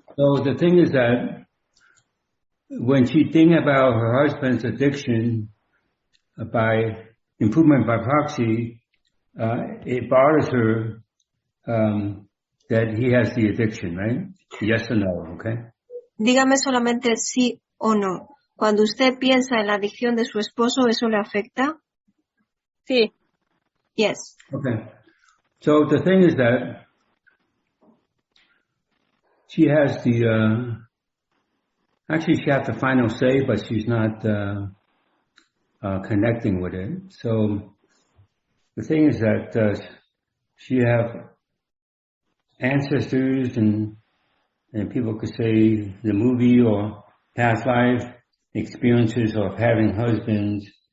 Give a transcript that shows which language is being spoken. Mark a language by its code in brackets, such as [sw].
[en] So the thing is that when she think about her husband's addiction by improvement by proxy, it bothers her that he has the addiction, right? Yes or no, okay? [es] Dígame solamente sí o no. Cuando usted piensa en la adicción de su esposo, ¿eso le afecta? Sí. [en] Yes. Okay. So the thing is that she has the, actually she has the final say, but she's not connecting with it. So the thing is that she have ancestors and people could say the movie or past life experiences of having husbands.